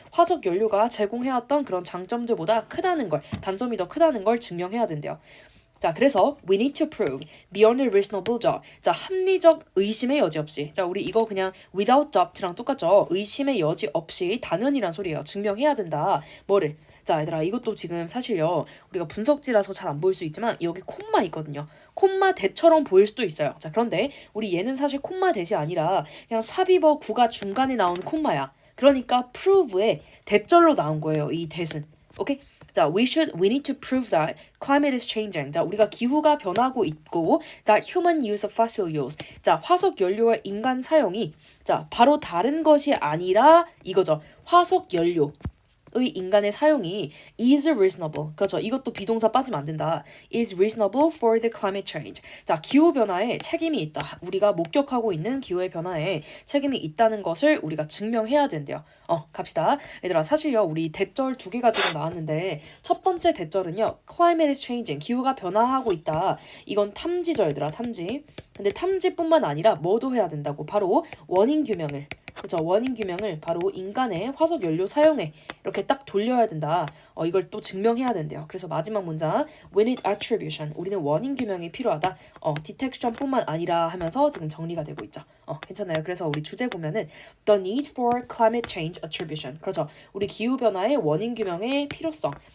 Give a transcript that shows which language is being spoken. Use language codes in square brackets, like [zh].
[ko] 화석 연료가 제공해왔던 그런 장점들보다 크다는 걸, 단점이 더 크다는 걸 증명해야 된대요. 자, 그래서 [en] we need to prove beyond a reasonable doubt. [ko] 자, 합리적 의심의 여지 없이. 자, 우리 이거 그냥 [en] without doubt [ko] 랑 똑같죠. 의심의 여지 없이 단연이란 소리예요. 증명해야 된다. 뭐를? 자, 얘들아, 이것도 지금 사실요. 우리가 분석지라서 잘 안 보일 수 있지만 여기 콤마 있거든요. 콤마 대처럼 보일 수도 있어요. 자, 그런데 우리 얘는 사실 콤마 대시 아니라 그냥 삽입어 구가 중간에 나온 콤마야. 그러니까 prove의 대절로 나온 거예요. 이 대은. 오케이? [en] 자, we need to prove that climate is changing. [ko] 자, 우리가 기후가 변하고 있고 [en] that human use of fossil fuels. [ko] 자, 화석 연료와 인간 사용이 자, 바로 다른 것이 아니라 이거죠. 화석 연료. 의 인간의 사용이 [en] is reasonable. [ko] 그렇죠. 이것도 비동사 빠지면 안 된다. [en] is reasonable for the climate change. [ko] 자, 기후 변화에 책임이 있다. 우리가 목격하고 있는 기후의 변화에 책임이 있다는 것을 우리가 증명해야 된대요. 갑시다. 얘들아, 사실요, 우리 대절 2개가 지금 나왔는데 첫 번째 대절은요, [en] climate is changing. [ko] 기후가 변화하고 있다. 이건 탐지죠, 얘들아, 탐지. 근데 탐지뿐만 아니라 뭐도 해야 된다고? 바로 원인 규명을. 그렇죠. 원인 규명을 바로 인간의 화석 연료 사용에 이렇게 딱 돌려야 된다. 이걸 또 증명해야 된대요. 그래서 마지막 문장 [en] we need attribution. [ko] 우리는 원인 규명이 필요하다. detection뿐만 아니라 하면서 지금 정리가 되고 있죠. 괜찮아요. 그래서 우리 주제 보면은 [en] the need for climate change attribution. [ko] 그렇죠. 우리 기후 변화의 원인 규명의 필요성.